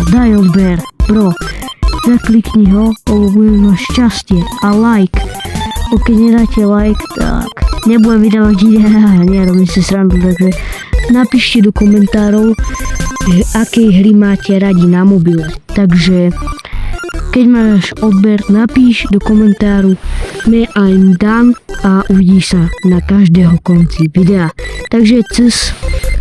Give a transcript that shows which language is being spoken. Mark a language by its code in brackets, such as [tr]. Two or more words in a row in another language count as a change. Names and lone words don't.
[sk] Daj odber, bro, zaklikni ho, lebo budem mať šťastie a like. Keď nedáte like, tak nebudem vydávať videa, nerobím si srandu, takže napíšte do komentárov, že aké hry máte radi na mobile. Takže keď máš odber, napíš do komentáru [en] me I'm done [sk] a uvidíš sa na každého konci videa. Takže cez